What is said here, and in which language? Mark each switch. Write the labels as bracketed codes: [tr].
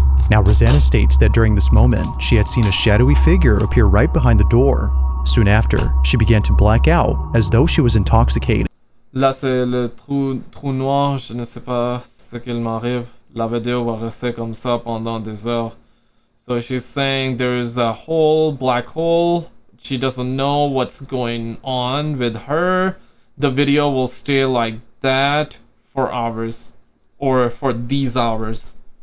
[en] Now, Rosanna states that during this moment, she had seen a shadowy figure appear right behind the door. Soon after, she began to black out as though she was intoxicated. [fr] Là, c'est le trou noir. Je ne sais pas ce qu'il m'arrive. La vidéo va rester comme ça pendant des heures. [en] So she's saying there's a whole black hole. She doesn't know what's going on with her. The video will stay like that for hours. Or for these hours.